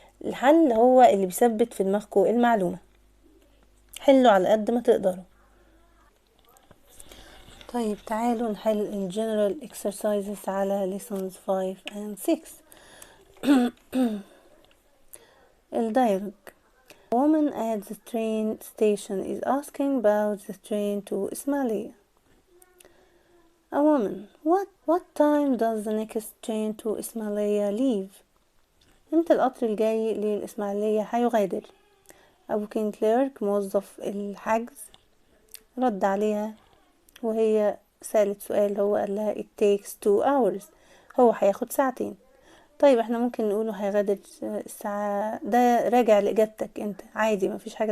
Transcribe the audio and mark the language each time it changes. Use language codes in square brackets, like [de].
[ar] الحل هو اللي بيثبت في دماغكم المعلومة. حلوا على قد ما تقدروا. طيب تعالوا نحل ال [en] general exercises [ar] على [en] lessons 5 and 6. [ar] الدايلوج. [en] A woman at the train station is asking about the train to Ismailia. A woman. What time does the next train to Ismailia leave? [ar] امتى القطر الجاي للإسماعيلية هيغادر؟ أبو كين كليرك موظف الحجز رد عليها وهي سألت سؤال هو قال لها [en] it takes 2 hours [ar] هو هياخد ساعتين. طيب احنا ممكن نقوله هيغادر الساعة ده راجع لإجابتك انت عادي مفيش حاجة.